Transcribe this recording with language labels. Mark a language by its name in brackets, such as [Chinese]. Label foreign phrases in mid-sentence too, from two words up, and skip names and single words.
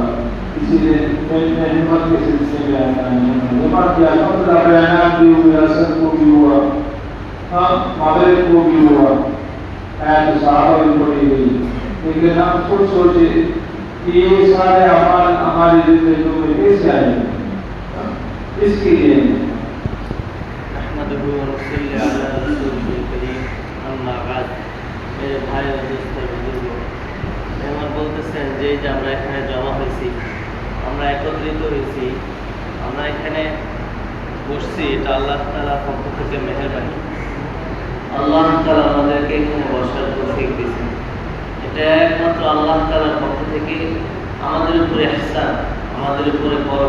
[Urdu] اسی لیے میں ہمت کے سلسلے میں آیا ہمت کیا، مطلب بیانات بھی ہوئے، اثر کو بھی ہوا، مغرب کو بھی ہوا، آیت صحابہ بھی پڑھی گئی، لیکن ہم خود سوچے کہ یہ سارے اعمال ہماری زندگیوں میں کیسے آئے گے، اس کے لیے [Arabic] احمدہ و نصلی علی رسولہ الکریم، اما بعد۔ [Urdu] میرے بھائی اور دوستوں بزرگوں، [Bangla] মেহমান বলতেছেন যে আমরা এখানে জমা হয়েছি, আমরা একত্রিত হয়েছি, আমরা এখানে বসছি, এটা আল্লাহ তাআলার পক্ষ থেকে মেহেরবানি। আল্লাহ তাআলা আমাদেরকে এখানে বসার তৌফিক দিয়েছেন, এটা একমাত্র আল্লাহ তাআলার পক্ষ থেকে আমাদের উপরে ইহসান, আমাদের উপরে করম।